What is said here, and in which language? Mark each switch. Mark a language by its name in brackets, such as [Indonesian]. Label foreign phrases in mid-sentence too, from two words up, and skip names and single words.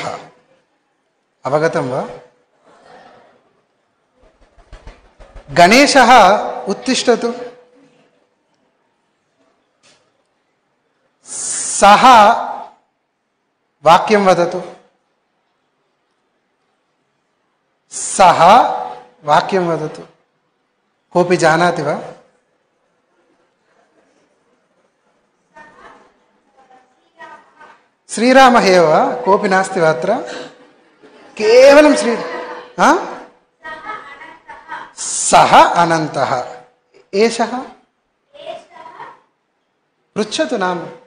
[Sanskrit] अवगतम् वा गणेशः उत्तिष्टतु. सह वाक्यं वदतु. सह वाक्यं वदतु. कोपि जानाति वा श्रीरामः एव, कोऽपि नास्ति वा अत्र? केवलं श्री सः अनन्तः, एषः पृच्छतु नाम।